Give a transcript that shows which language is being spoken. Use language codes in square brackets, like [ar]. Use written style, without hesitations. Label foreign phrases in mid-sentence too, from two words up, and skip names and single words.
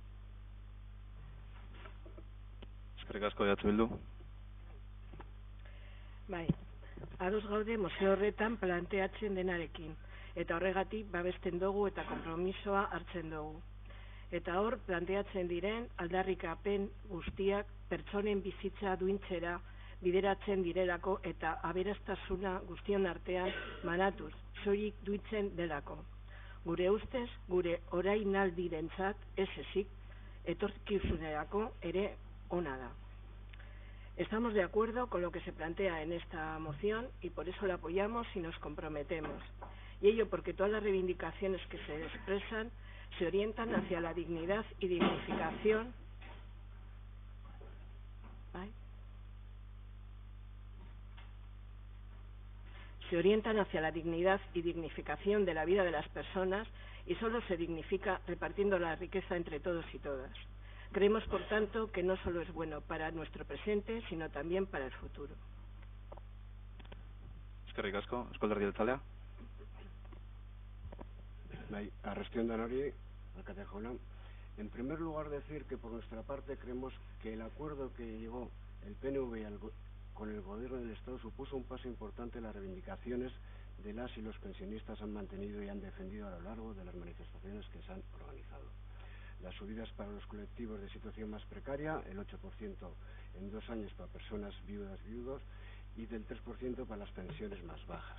[eu] Eskerrik asko, EH Bildu. Bai, ados gaude mozio horretan planteatzen denarekin, eta horregatik babesten dugu eta konpromisoa hartzen dugu. Eta hor planteatzen diren aldarrikapen guztiak pertsonen bizitza duintzera bideratzen direlako eta aberastasuna guztion artean manatuz, soilik duitzen delako. Gure ustez, gure orainaldirentzat ez ezik, etorkizunerako ere ona da. [es] Estamos de acuerdo con lo que se plantea en esta moción y por eso la apoyamos y nos comprometemos. Y ello porque todas las reivindicaciones que se expresan se orientan hacia la dignidad y dignificación. ¿Ay? Se orientan hacia la dignidad y dignificación de la vida de las personas y solo se dignifica repartiendo la riqueza entre todos y todas. Creemos, por tanto, que no solo es bueno para nuestro presente, sino también para el futuro. [eu] Eskerrik asko, Eusko Alderdi Jeltzalea. Arrestión Danori, alcalde Jauna. [es] En primer lugar, decir que por nuestra parte creemos que el acuerdo que llegó el PNV con el Gobierno del Estado supuso un paso importante en las reivindicaciones de las y los pensionistas han mantenido y han defendido a lo largo de las manifestaciones que se han organizado. Las subidas para los colectivos de situación más precaria, el 8% en 2 años para personas viudas, viudos, y del 3% para las pensiones más bajas.